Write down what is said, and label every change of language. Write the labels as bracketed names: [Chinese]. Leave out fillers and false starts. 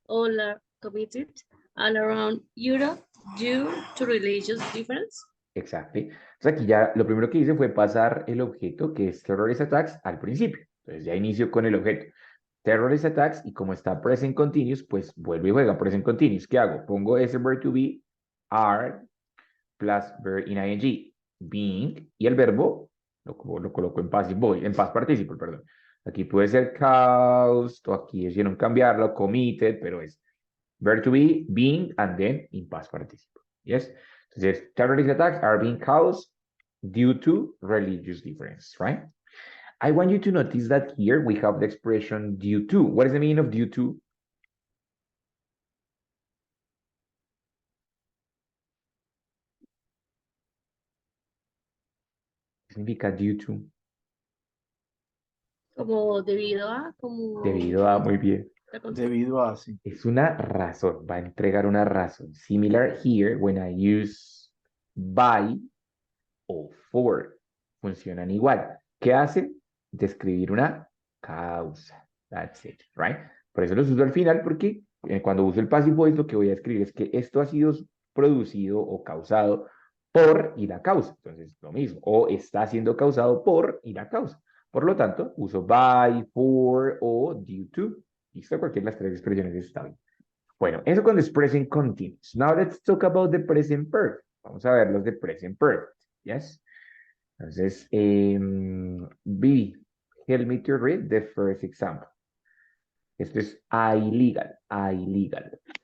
[English] all are committed all around Europe due to religious difference. Exactly. [Spanish] Entonces aquí ya lo primero que hice fue pasar el objeto que es terrorist attacks al principio. Entonces ya inicio con el objeto. Terrorist attacks y como está present continuous, pues vuelvo y juega present continuous. ¿Qué hago? Pongo ese verb to be, are, plus verb in ing, being, y el verbo lo coloco en passive voice, en past participle, perdón. Aquí puede ser caused, o aquí hicieron cambiarlo, committed, pero es verb to be, being, [English] and then in past participle. [Spanish] Yes? [English] Entonces, terrorist attacks are being caused due to religious difference, right? I want you to notice that here we have the expression due to. What is the meaning of due to? [Spanish] ¿Qué significa due to? Como debido a, como Debido a, muy bien. la cosa. Debido a, sí. Es una razón, va a entregar una razón. Similar here when I use by o for. Funcionan igual. ¿Qué hacen? Describir una causa. That's it, right? Por eso los uso al final porque cuando uso el passive voice lo que voy a escribir es que esto ha sido producido o causado por y la causa. Entonces, lo mismo. O está siendo causado por y la causa. Por lo tanto, uso by, for o due to. Listo, cualquiera de las tres expresiones está bien. Bueno, eso con the present continuous. [English] Now let's talk about the present perfect. [Spanish] Vamos a ver los de present perfect. [English] Yes. Entonces, B, help me to read the first example. [Spanish] Esto es illegal, illegal.